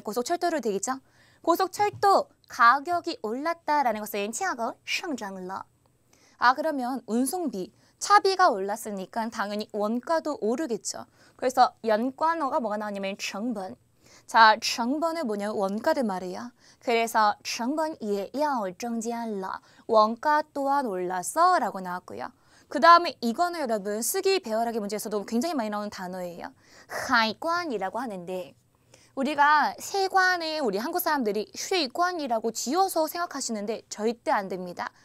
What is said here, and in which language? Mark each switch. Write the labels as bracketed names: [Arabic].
[Korean] 고속철도로 되겠죠? 고속철도 가격이 올랐다라는 것은 [Chinese] 价格上涨了. [Korean] 아, 그러면 운송비, 차비가 올랐으니까 당연히 원가도 오르겠죠. 그래서 연관어가 뭐가 나오냐면 成本. 자, 成本은 뭐냐? 원가를 말해요. [Chinese] 그래서 成本也要增加了. [Korean] 원가 또한 올랐어 라고 나왔고요. 그 다음에 이거는 여러분 쓰기 배열하기 문제에서도 굉장히 많이 나오는 단어예요. 海关이라고 하는데 우리가 세관에 우리 한국 사람들이 税关이라고 지어서 생각하시는데 절대 안 됩니다.